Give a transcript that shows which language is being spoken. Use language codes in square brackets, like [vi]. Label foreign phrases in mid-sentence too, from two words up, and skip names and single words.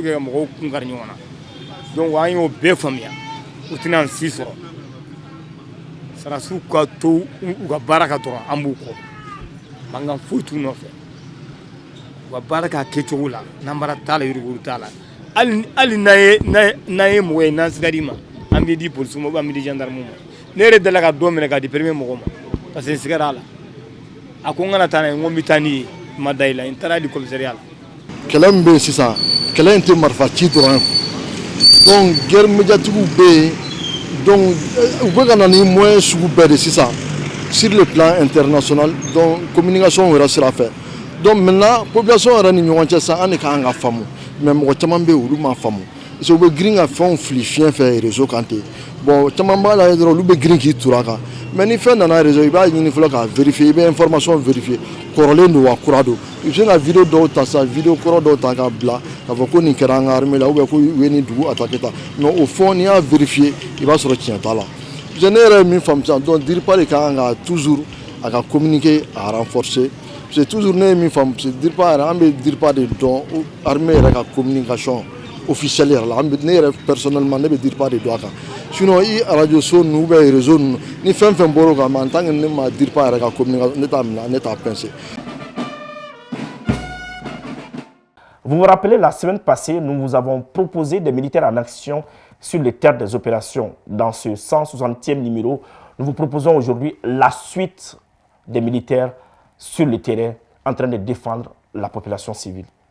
[bm] que ka mɔgɔw kun kari ɲɔgɔn na donc an y'o bɛɛ faamuya u tɛna an si sɔrɔ sarasiw ka to u ka baara ka dɔrɔn an b'u kɔ mankan foyi t'u nɔfɛ u ka baara k'a kɛcogo la nanbara t'a la yuruguyurugu t'a la hali n'an ye mɔgɔ ye n'an sigara i ma an b'i di polisiw ma [fr] ou bien [bm] an b'i di gendarme ma ne yɛrɛ delila ka dɔ minɛ k'a di premier mɔgɔ ma [fr] parce que [bm] n sigara a la a ko n kana taa n'a ye n ko n bɛ taa n'i ye n ma da i la n taara di commissariat la. kɛlɛ min bɛ yen sisan kɛlɛ in tɛ marifa ci dɔrɔn [fr] donc guerre médiatique [bm] bɛ yen donc u bɛ ka na ni moyen sugu bɛɛ de sisan [fr] sur le plan international [bm] donc communication yɛrɛ sira fɛ [fr] donc maintenant population [bm] yɛrɛ ni ɲɔgɔn cɛ sisan an de kan ka faamu mais mɔgɔ caman bɛ yen olu ma faamu [fr] parce que [bm] u bɛ girin ka fɛnw fili fiɲɛ fɛ réseau kan ten bon caman b'a la dɔrɔn olu bɛ girin k'i tura kan mais ni fɛn nana réseau i b'a ɲini fɔlɔ k'a vérifier i bɛ information vérifier kɔrɔlen don wa kura don i bɛ se ka vidéo dɔw ta sisan vidéo kɔrɔ dɔw ta k'a bila k'a fɔ ko nin kɛra an ka armée la [fr] ou bien [bm] ko u ye nin dugu attaqué ta [fr] mais au fond [bm] n'i y'a vérifier i b'a sɔrɔ tiɲɛ t'a la [fr] parce que [bm] ne yɛrɛ ye min faamu sisan donc DIRPA de kan ka toujours a ka communiquer a renforcer [fr] parce que toujours [bm] ne ye min faamu parce que DIRPA yɛrɛ an bɛ DIRPA de dɔn armée yɛrɛ ka [fr] communication officielle [bm] yɛrɛ la ne yɛrɛ personnellement ne bɛ DIRPA de dɔn a kan sinon i radio so ninnu [fr] ou bien [bm] réseau ninnu ni fɛn fɛn bɔra o kan [fr] mais en tant que [bm] ne ma DIRPA yɛrɛ ka communication ne t'a minɛ ne t'a penser. [fr] Vous vous rappelez, la semaine passée, nous vous avons proposé des militaires en action sur les terres des opérations. Dans ce 160e numéro, nous vous proposons aujourd'hui la suite des militaires sur le terrain en train de défendre la population civile.